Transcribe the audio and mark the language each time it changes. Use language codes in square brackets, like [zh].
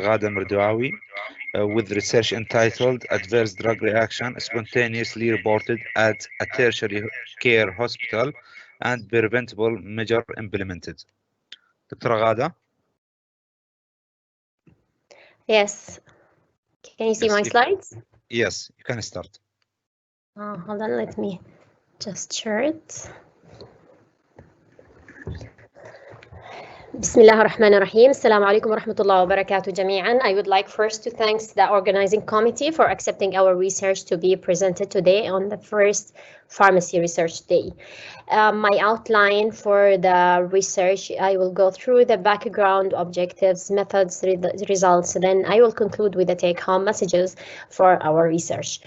[en] Ghada Merdouawi, with research entitled Adverse Drug Reaction Spontaneously Reported at a Tertiary Care Hospital and Preventable Measure Implemented. Dr. Ghada? Yes. Can you see my slides? Yes, you can start. Hold on, let me just share it. [ar] بسم الله الرحمن الرحيم. السلام عليكم ورحمة الله وبركاته جميعا. [en] I would like first to thank the organizing committee for accepting our research to be presented today on the first Pharmacy Research Day. My outline for the research, I will go through the background, objectives, methods, results, then I will conclude with the take-home messages for our research.